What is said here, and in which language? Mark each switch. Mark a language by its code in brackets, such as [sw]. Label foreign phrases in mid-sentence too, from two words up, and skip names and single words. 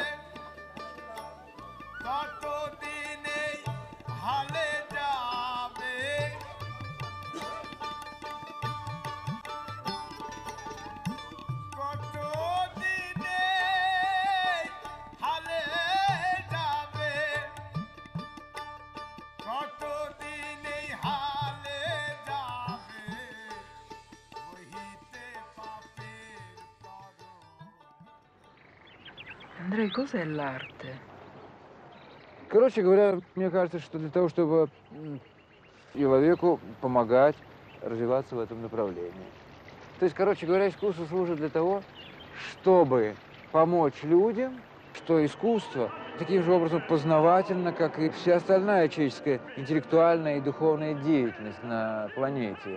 [bn] কতদিন এই হালে যাবে, কতদিন এই হালে যাবে, কতদিন এই হালে যাবে, বহিতে পাপের তরল। [it] Andrei, cos'è l'arte? [ru] Короче говоря, мне кажется, что для того, чтобы человеку помогать развиваться в этом направлении. То есть, короче говоря, искусство служит для того, чтобы помочь людям, что искусство таким же образом познавательно, как и вся остальная человеческая интеллектуальная и духовная деятельность на планете.